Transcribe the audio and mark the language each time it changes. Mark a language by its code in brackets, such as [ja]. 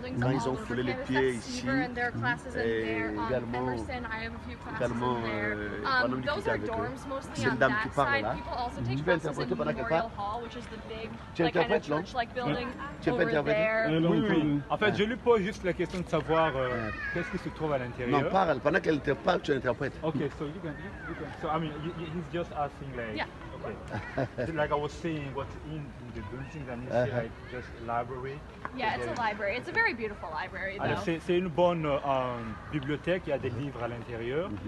[fr] Quand ils ont foulé les pieds ici, et également Banham dit qu'il était avec eux. C'est une dame qui parle là. Tu peux interpréter pendant qu'elle parle? Tu interprètes non? Tu peux interpréter? Oui. En fait, je lui pose juste la question de savoir qu'est-ce qui se trouve à l'intérieur. Non, parle. Pendant qu'elle te parle, tu interprètes. [en] Ok, so you can. So I mean, he's just asking like. Yeah. Okay. Like I was saying, what's in the building, and you say like just library. Yeah, it's a library. It's a very beautiful library, though. [fr] Alors c'est une bonne bibliothèque. Il y a des livres à l'intérieur.